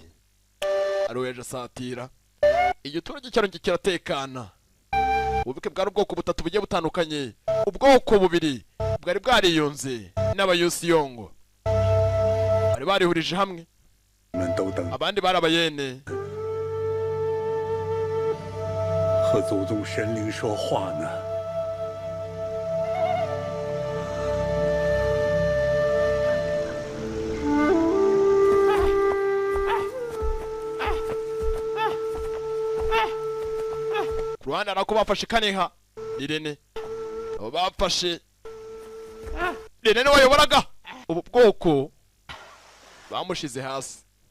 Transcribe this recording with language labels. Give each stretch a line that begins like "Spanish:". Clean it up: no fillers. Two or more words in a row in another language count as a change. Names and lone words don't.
Kinyarwanda: Aroyeje asatira igiturage cyaro kiratekana. Ububike bwari ubwoko butatu bugiye butandukanye. Ubwoko bubiri bwari bwariyunze n'abayusiyongo bari barihurije hamwe, abandi bari abayene.
Chinese: 和祖宗神灵说话呢。
Kinyarwanda: Rwanda nako bafashe Kaniha Irene, abo bafashe Irene wayoboraga ubu bwoko bamushize hasi.